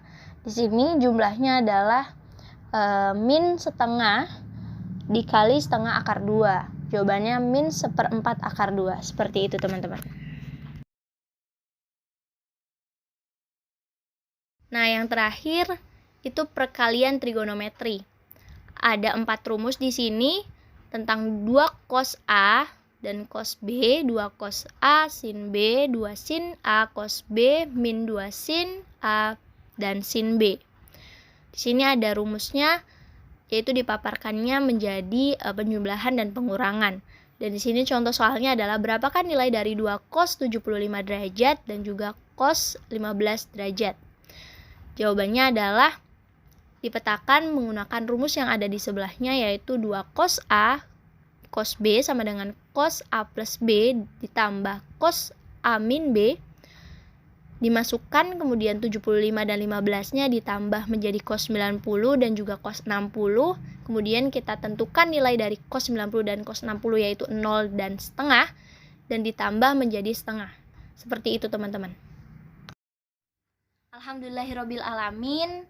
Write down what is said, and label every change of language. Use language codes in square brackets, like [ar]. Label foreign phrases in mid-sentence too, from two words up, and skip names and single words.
[id] Di sini jumlahnya adalah min setengah dikali setengah akar 2. Jawabannya min 1/4 akar 2. Seperti itu teman-teman. Nah, yang terakhir itu perkalian trigonometri. Ada 4 rumus di sini tentang 2 cos A dan cos B, 2 cos A sin B, 2 sin A cos B, min 2 sin A dan sin B. Di sini ada rumusnya, yaitu dipaparkannya menjadi penjumlahan dan pengurangan. Dan di sini contoh soalnya adalah berapakah nilai dari 2 cos 75 derajat dan juga cos 15 derajat. Jawabannya adalah dipetakan menggunakan rumus yang ada di sebelahnya, yaitu 2 cos A cos B sama dengan cos A plus B ditambah cos A min B, dimasukkan kemudian 75 dan 15-nya ditambah menjadi cos 90 dan juga cos 60. Kemudian kita tentukan nilai dari cos 90 dan cos 60, yaitu 0 dan setengah, dan ditambah menjadi setengah. Seperti itu teman-teman. [ar] الحمد لله رب العالمين.